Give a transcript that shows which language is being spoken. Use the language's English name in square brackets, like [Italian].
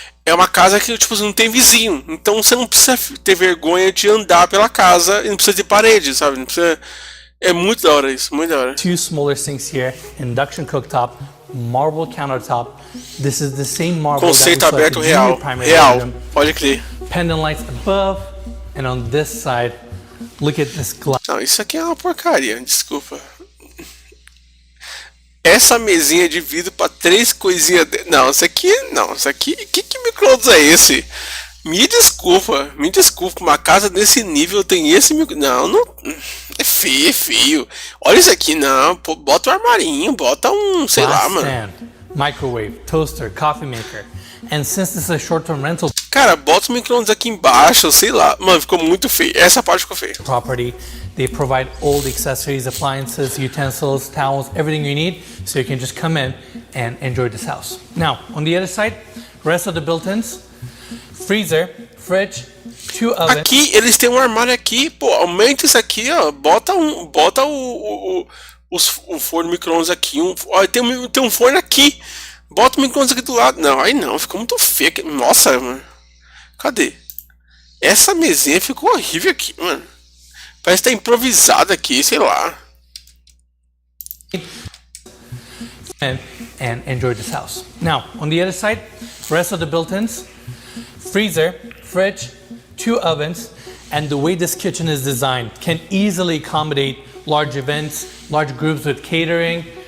[Portuguese] É uma casa que, tipo, não tem vizinho. Então você não precisa ter vergonha de andar pela casa e não precisa de parede, sabe? Não precisa... É muito da hora isso, muito da hora. [English] Two smaller sinks here, induction cooktop, marble countertop. This is the same marble [Portuguese] Conceito aberto real, pode crer. [English] Pendant lights above, and on this side, look at this glass. [Portuguese] Não, isso aqui é uma porcaria, desculpa. Essa mesinha de vidro para 3 coisinhas. Não, isso aqui. Que micro-ondas é esse? Me desculpa. Uma casa desse nível tem esse micro. Não. É feio. Olha isso aqui, não. Pô, bota um armarinho, bota um, sei lá, mano. [English] Stand, microwave, toaster, coffee maker. And since this is a short-term rental. [Portuguese] Cara, bota o micro-ondas aqui embaixo, sei lá. Mano, ficou muito feio. Essa parte ficou feia. [English] Property. They provide all the accessories, appliances, utensils, towels, everything you need, so you can just come in and enjoy this house. Now, on the other side, rest of the built-ins, freezer, fridge, 2 ovens. [Portuguese] Aqui, eles têm um armário aqui, pô, aumenta isso aqui, ó, bota o forno micro-ondas aqui, ó, tem um forno aqui, bota o micro-ondas aqui do lado. Não, aí não, ficou muito feio aqui. Nossa, mano, cadê? Essa mesinha ficou horrível aqui, mano. Parece que tá improvisado aqui, sei lá. [English] And enjoy this house. Now, on the other side, rest of the built-ins, freezer, fridge, 2 ovens, and the way this kitchen is designed can easily accommodate large events, large groups with catering.